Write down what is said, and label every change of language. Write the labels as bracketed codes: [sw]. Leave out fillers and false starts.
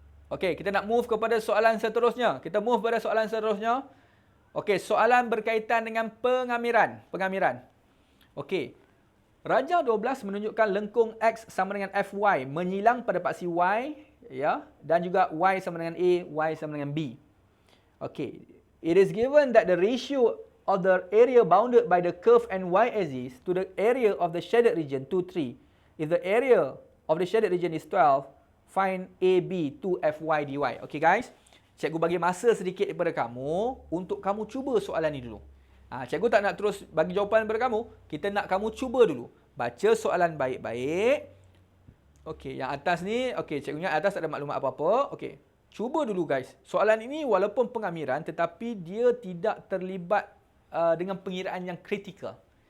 [ms] Okey, kita nak move kepada soalan seterusnya. Kita move pada soalan seterusnya. Okey, soalan berkaitan dengan pengamiran. Okey. Rajah 12 menunjukkan lengkung X sama dengan Fy menyilang pada paksi Y, ya, dan juga Y sama dengan A, Y sama dengan B. Okey. [en] It is given that the ratio of the area bounded by the curve and y-axis to the area of the shaded region 2, 3. If the area of the shaded region is 12, find AB 2FY dy. [ms] Okay guys, cikgu bagi masa sedikit daripada kamu untuk kamu cuba soalan ni dulu. Cikgu tak nak terus bagi jawapan daripada kamu. Kita nak kamu cuba dulu. Baca soalan baik-baik. Okey, yang atas ni, okey, cikgu ingat atas tak ada maklumat apa-apa. Okey. Cuba dulu guys. Soalan ini walaupun pengamiran tetapi dia tidak terlibat dengan pengiraan yang kritikal.